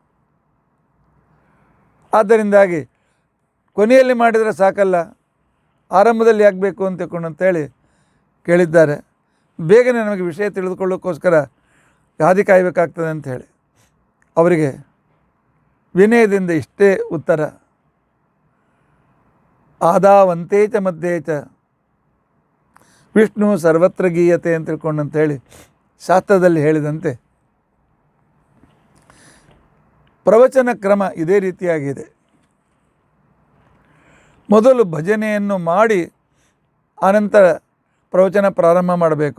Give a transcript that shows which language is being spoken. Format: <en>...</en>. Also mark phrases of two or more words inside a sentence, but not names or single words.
<kn>ಆದ್ದರಿಂದಾಗಿ ಕೊನೆಯಲ್ಲಿ ಮಾಡಿದರೆ ಸಾಕಲ್ಲ, ಆರಂಭದಲ್ಲಿ ಆಗಬೇಕು ಅಂತ ತಿಳ್ಕೊಂಡಂತೇಳಿ ಕೇಳಿದ್ದಾರೆ. ಬೇಗನೆ ನಮಗೆ ವಿಷಯ ತಿಳಿದುಕೊಳ್ಳೋಕ್ಕೋಸ್ಕರ ಹಾದಿ ಕಾಯಬೇಕಾಗ್ತದೆ ಅಂಥೇಳಿ ಅವರಿಗೆ ವಿನಯದಿಂದ ಇಷ್ಟೇ ಉತ್ತರ.</kn> <sa>ಆದಾವಂತೆ ಚ ಮಧ್ಯೆ ಚ ವಿಷ್ಣು ಸರ್ವತ್ರ ಗೀಯತೆ</sa> <kn>ಅಂತ ತಿಳ್ಕೊಂಡಂತೇಳಿ ಶಾಸ್ತ್ರದಲ್ಲಿ ಹೇಳಿದಂತೆ ಪ್ರವಚನ ಕ್ರಮ ಇದೇ ರೀತಿಯಾಗಿದೆ. ಮೊದಲು ಭಜನೆಯನ್ನು ಮಾಡಿ ಆನಂತರ ಪ್ರವಚನ ಪ್ರಾರಂಭ ಮಾಡಬೇಕು.</kn>